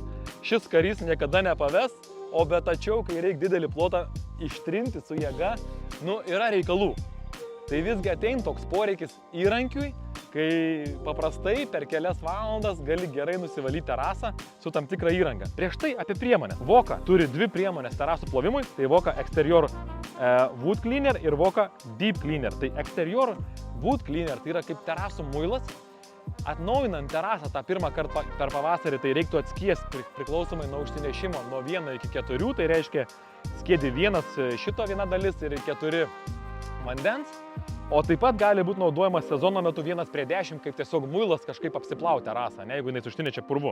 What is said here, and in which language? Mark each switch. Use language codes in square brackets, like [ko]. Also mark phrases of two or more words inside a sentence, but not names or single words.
[lt] Šis karys niekada nepaves, o bet tačiau, kai reikia didelį plotą ištrinti su jėga, yra reikalų. Tai visgi ateina toks poreikis įrankiui, kai paprastai per kelias valandas gali gerai nusivalyti terasą su tam tikra įranga. Prieš tai apie priemonę. Voka turi 2 priemonės terasų plovimui, tai Voka Exterior Wood Cleaner ir Voka Deep Cleaner. Tai Exterior Wood Cleaner tai yra kaip terasų muilas. Atnaujinant terasą tą pirmą kartą per pavasarį, tai reiktų atskiesti priklausomai nuo užsinešimo nuo 1 iki 4, tai reiškia skiedi šito viena dalis ir 4 vandens, o taip pat gali būti naudojamas sezono metu 1:10, kaip tiesiog muilas kažkaip apsiplauti terasą, ne, jeigu jinai užsinešia purvu.